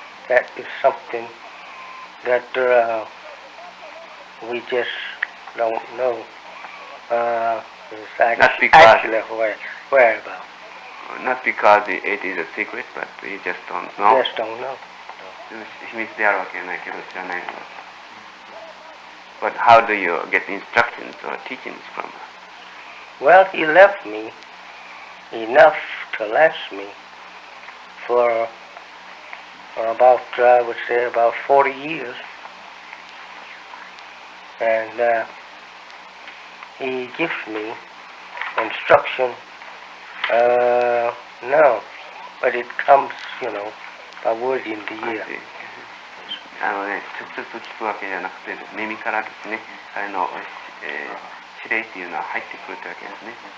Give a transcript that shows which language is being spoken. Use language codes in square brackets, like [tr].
[en] That is something that we just don't know. Not because- Actually, where about? Not because it is a secret, but you just don't know. Just don't know. [ja] 秘密であるわけじゃないけど知らないの。 [en] But how do you get instructions or teachings from her? Well, he left me enough to last me for about, I would say, about 40 years. And he gives me instruction, no, but it comes, by word in the ear. [ja] 直接聞くわけじゃなくて、耳からですね、彼の、指令っていうのは入ってくるというわけですね。